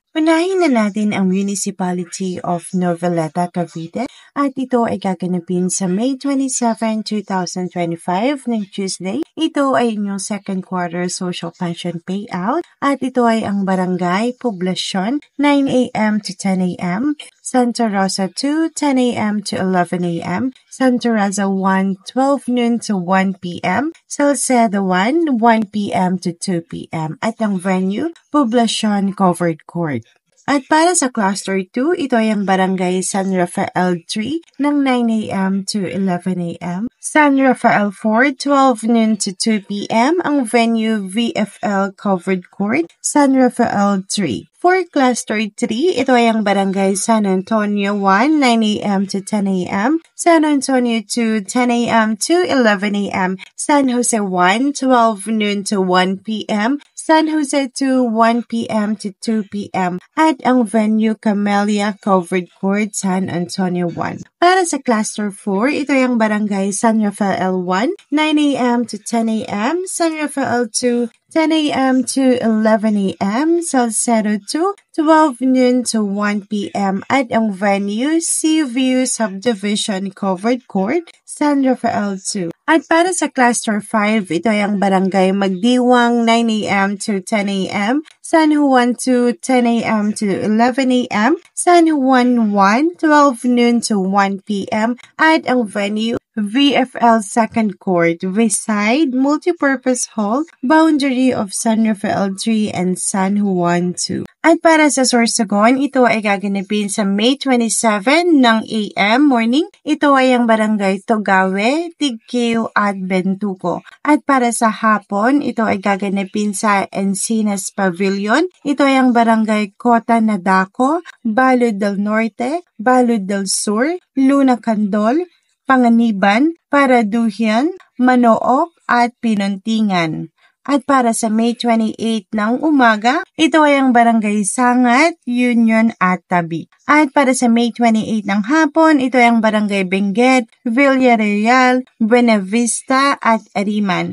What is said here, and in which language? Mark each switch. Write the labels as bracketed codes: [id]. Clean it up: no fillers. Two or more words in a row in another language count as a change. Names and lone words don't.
[tl] Unahin na natin ang Municipality of Noveleta, Cavite at ito ay gaganapin sa May 27, 2025 ng Tuesday. Ito ay inyong [en] second quarter social pension payout [tl] at ito ay ang Barangay Poblacion 9 a.m. [en] to 10 a.m., Santa Rosa 2, 10 a.m. to 11 a.m., Santa Rosa 1, 12 noon to 1 p.m., Salcedo 1, 1 p.m. to 2 p.m. [tl] at ang venue, Poblacion Covered Court. At para sa Cluster 2, ito ay ang Barangay San Rafael 3 ng 9 a.m. [en] to 11 a.m., San Rafael 4, 12 noon to 2 p.m., ang venue VFL Covered Court, San Rafael 3. [tl] For Cluster 3, ito ay ang Barangay San Antonio 1, 9 a.m. [en] to 10 a.m., San Antonio 2, 10 a.m. to 11 a.m., San Jose 1, 12 noon to 1 p.m., San Jose 2, 1 p.m. to 2 p.m. [tl] at ang venue Camellia Covered Court, San Antonio 1. Para sa Cluster 4, ito ay ang Barangay San Rafael 1, 9 a.m. [en] to 10 a.m., San Rafael 2, 10 a.m. to 11 a.m., Salcedo 2, 12 noon to 1 p.m. [tl] at ang venue Seaview Subdivision Covered Court, San Rafael 2. At para sa Cluster 5, ito ay ang Barangay Magdiwang 9 a.m. [en] to 10 a.m., San Juan 2, 10 a.m. to 11 a.m., San Juan 1, 12 noon to 1 p.m. [tl] at ang venue VFL Second Court, Westside Multipurpose Hall, [en] boundary of San Rafael 3 and San Juan 2. [tl] At para sa Sorsogon, ito ay gaganapin sa May 27 ng [en] AM morning. [tl] Ito ay ang Barangay Togawe, Tigkiw at Bentuco. At para sa hapon, ito ay gaganapin sa Encinas Pavilion. Ito ay ang Barangay Cota Nadaco, Balud del Norte, Balud del Sur, Luna Candol, Panganiban, Paraduhian, Manook at Pinuntingan. At para sa May 28 ng umaga, ito ay ang Barangay Sangat, Union at Tabi. At para sa May 28 ng hapon, ito ay ang Barangay Benguet, Villarreal, Buenavista at Ariman.